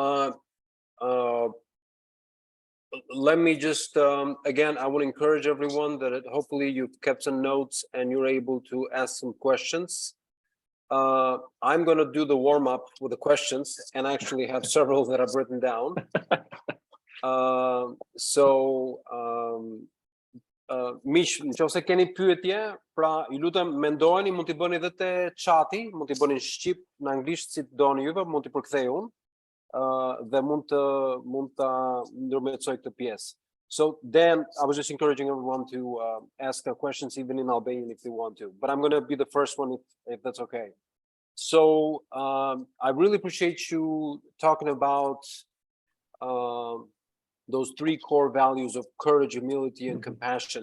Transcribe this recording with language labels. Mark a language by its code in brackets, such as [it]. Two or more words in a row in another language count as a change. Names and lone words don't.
[en] Let me just, again, I would encourage everyone that hopefully you've kept some notes and you're able to ask some questions. I'm going to do the warm-up with the questions, and I actually have several that I've written down. [sq] Miq, nëse keni pyetje, pra ju lutem mendojeni, mund t'i bëni edhe te chati, mund t'i bëni në shqip, në anglisht, si doni juve, mund t'i përkthej unë, dhe mund ta ndërmjetësoj këtë pjesë. [en] So Dan, I was just encouraging everyone to ask questions even in Albanian if they want to, but I'm going to be the first one if that's okay. So I really appreciate you talking about those three core values of courage, humility, and compassion.